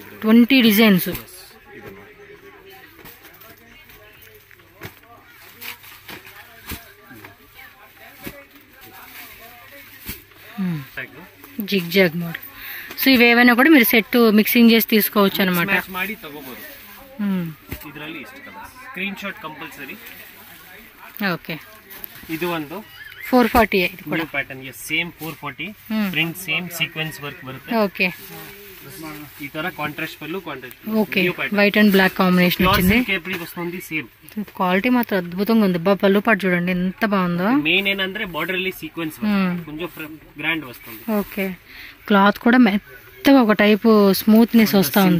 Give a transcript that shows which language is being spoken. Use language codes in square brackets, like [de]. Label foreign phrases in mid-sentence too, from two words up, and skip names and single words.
[te] 20 డిజైన్స్. [en] zig zag mode. [te] సో ఇవేవైనా కూడా మీరు [en] set mixing [te] చేసి తీసుకోవచ్చు అనమాట. [en] screen shot compulsory. [te] ఓకే ఇది ಒಂದು 440 ఇది కూడా [kn] ಪ್ಯಾಟರ್ನ್. [en] same 440 print same sequence work [kn] ಬರುತ್ತೆ. [te] ఓకే ఈ ತರ కాంట్రాస్ట్ పళ్ళు కాంట్రాస్ట్. ఓకే [en] white and black combination [te] వచ్చింది. కేప్రీ వస్తుంది సేమ్. క్వాలిటీ మాత్రం అద్భుతంగా ఉంది. పళ్ళు పాటు చూడండి ఎంత బాగుందో. మెయిన్ ఏంటంటే బార్డర్ ಅಲ್ಲಿ సీక్వెన్స్ కొంచెం గ్రాండ్ వస్తుంది. ఓకే క్లాత్ కూడా మెత్తగా ఒక టైపు స్మూత్నెస్ వస్తా ఉంది.